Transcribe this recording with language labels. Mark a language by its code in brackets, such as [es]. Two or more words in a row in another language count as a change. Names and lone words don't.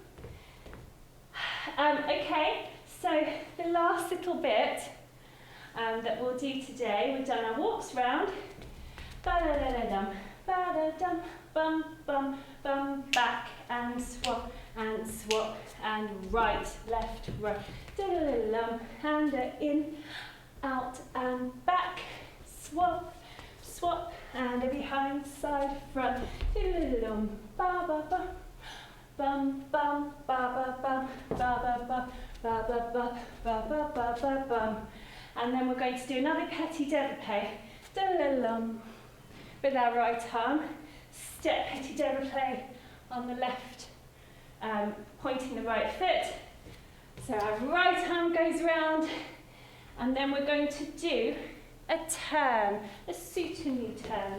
[en] Okay, so the last little bit that we'll do today, we've done our walks round. Ba-da-da-da-dum, ba-da-dum, bum, bum, bum, back and swap and swap, and right, left, right, and in, out and back, swap, swap, and behind, side, front, ba ba ba, bum bum, ba ba bum, ba ba ba, ba ba ba, ba ba ba ba bum. And then we're going to do another [fr] petit développé, [en] with our right arm, step [fr] petit développé [en] on the left, pointing the right foot. So our right arm goes round, and then we're going to do a turn, a soutenu turn.